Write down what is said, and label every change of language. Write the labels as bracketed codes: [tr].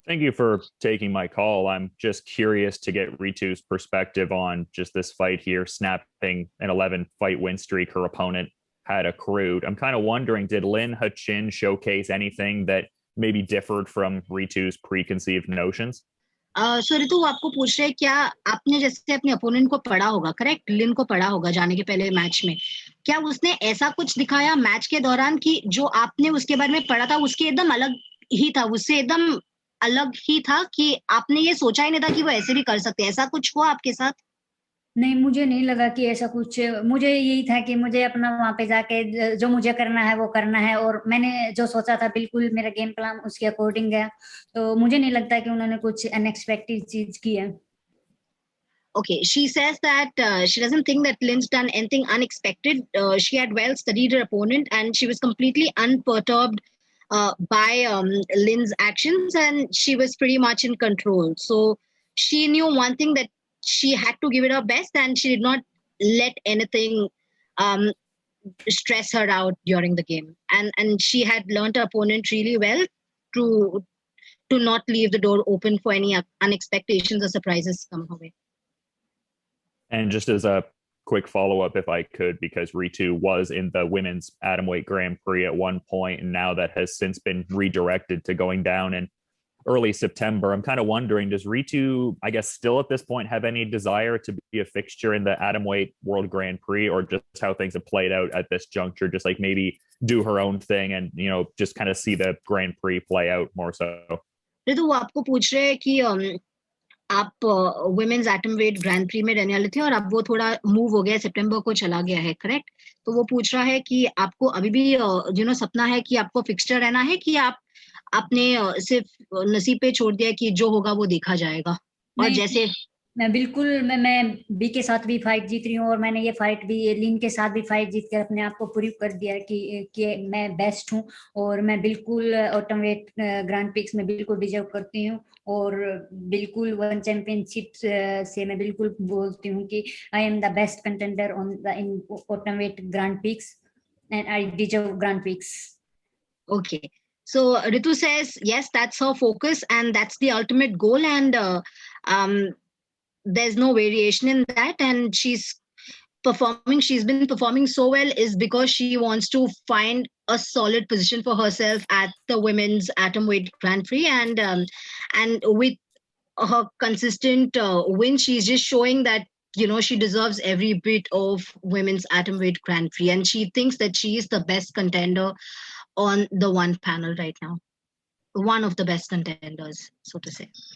[en] Thank you for taking my call. I'm just curious to get Ritu's perspective on just this fight here, snapping an 11 fight win streak her opponent had accrued. I'm kind of wondering, did Lin Hachin showcase anything that maybe differed from Ritu's preconceived notions? [hi] सो ऋतु, वो आपको पूछ रहे हैं क्या आपने जैसे अपने opponent को पढ़ा होगा, करेक्ट, लिन को पढ़ा होगा जाने के पहले मैच में, क्या उसने ऐसा कुछ दिखाया मैच के दौरान कि जो आपने उसके बारे में पढ़ा था उसके एकदम अलग ही था, उससे एकदम अलग ही था कि आपने ये सोचा ही नहीं था कि वो ऐसे भी कर सकते हैं? ऐसा कुछ हुआ आपके साथ? नहीं, मुझे नहीं लगा कि ऐसा कुछ, मुझे यही था कि मुझे अपना वहां पे जाके जो मुझे करना है वो करना है, और मैंने जो सोचा था बिल्कुल मेरा गेम प्लान उसके अकॉर्डिंग गया, तो मुझे नहीं लगता कि उन्होंने कुछ अनएक्सपेक्टेड चीज की है। [en] Okay, she says that she doesn't think that Lynn's done anything unexpected. She had well studied her opponent, and she was completely unperturbed by Lynn's actions, and she was pretty much in control. So she knew one thing, that she had to give it her best, and she did not let anything um, stress her out during the game. And she had learned her opponent really well to not leave the door open for any unexpectations or surprises come her way. And just as a quick follow-up, if I could, because Ritu was in the women's atomweight Grand Prix at one point, and now that has since been redirected to going down in early September. I'm kind of wondering, does Ritu, I guess, still at this point have any desire to be a fixture in the atomweight World Grand Prix, or just how things have played out at this juncture, just like maybe do her own thing and, just kind of see the Grand Prix play out more so? [hi] Ritu, वो आपको पूछ रहे हैं कि आप women's atom wait grand pre में रहने वाले थे और अब वो थोड़ा मूव हो गया, सितंबर को चला गया है, करेक्ट? तो वो पूछ रहा है कि आपको अभी भी सपना है कि आपको फिक्सचर रहना है, कि आपने सिर्फ नसीब पे छोड़ दिया कि जो होगा वो देखा जाएगा? और जैसे मैं बिल्कुल मैं बी के साथ भी फाइट जीत रही हूँ, और मैंने ये फाइट भी लिन के साथ भी फाइट जीत कर अपने आप को प्रूव कर दिया कि मैं बेस्ट हूँ, और मैं बिल्कुल एटमवेट ग्रैंड प्रिक्स में बिल्कुल डिजर्व करती हूँ, और बिल्कुल वन चैंपियनशिप से मैं बिल्कुल बोलती हूँ कि [en] I am the best contender on the in atomweight grand prix [hi] and I deserve grand prix. [en] Okay. So Ritu says yes, that's her focus and that's the ultimate goal, and there's no variation in that, and she's been performing so well is because she wants to find a solid position for herself at the women's atomweight Grand Prix, and with her consistent win, she's just showing that she deserves every bit of women's atomweight Grand Prix, and she thinks that she is the best contender on the one panel right now, one of the best contenders, so to say.